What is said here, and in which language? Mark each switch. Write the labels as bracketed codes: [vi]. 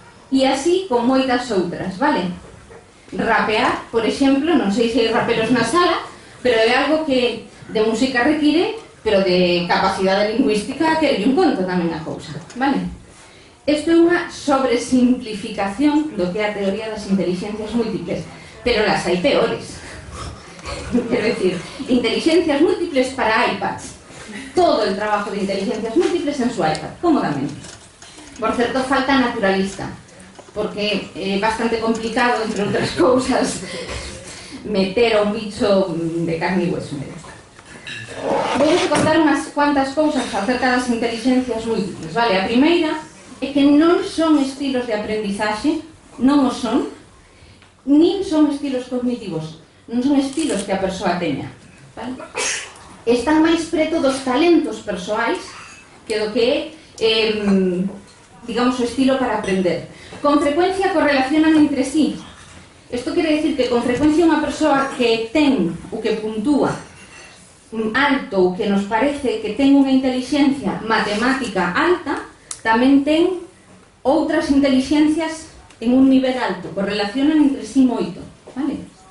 [gl] E así con moitas outras, vale? Rapear, por exemplo, non sei se hai raperos na sala, pero é algo que de música require, pero de capacidade lingüística que un conto tamén a cousa, vale? Isto é unha sobresimplificación do que é a teoría das inteligencias múltiples, pero las hai peores. Quero dicir, inteligencias múltiples para iPads. [es] Todo el trabajo de inteligencias múltiples en su iPad, cómodamente. [gl] Por certo, falta naturalista, porque é bastante complicado, entre outras cousas, meter a un bicho de carne e hueso. Vou contar unhas cuantas cousas acerca das inteligencias múltiples, vale? A primeira é que non son estilos de aprendizaxe, non o son, nin son estilos cognitivos, non son estilos que a persoa teña, vale? Están máis preto dos talentos persoais que do que é, digamos, o estilo para aprender. Con frecuencia correlacionan entre sí. Isto quere dicir que con frecuencia unha persoa que ten o que puntúa alto ou que nos parece que ten unha intelixencia matemática alta, tamén ten outras intelixencias en un nivel alto, correlacionan entre sí moito, vale?